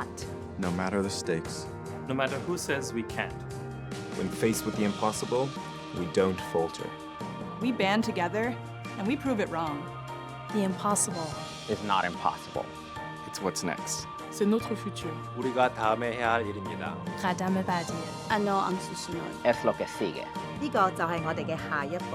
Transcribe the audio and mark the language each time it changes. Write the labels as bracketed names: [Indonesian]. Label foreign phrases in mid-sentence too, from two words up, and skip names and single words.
[English] No matter the stakes. No matter who says we can't. When faced with the impossible, we don't falter. We band together, and we prove it wrong. The impossible is not impossible. It's what's next. [French] C'est notre futur. [Korean] 우리가 다음에 해야 할 일입니다. 가담을 바디에. [Filipino] Ano ang susunod? [Spanish] Es lo que sigue. [Cantonese] 呢個就係我哋嘅下一步。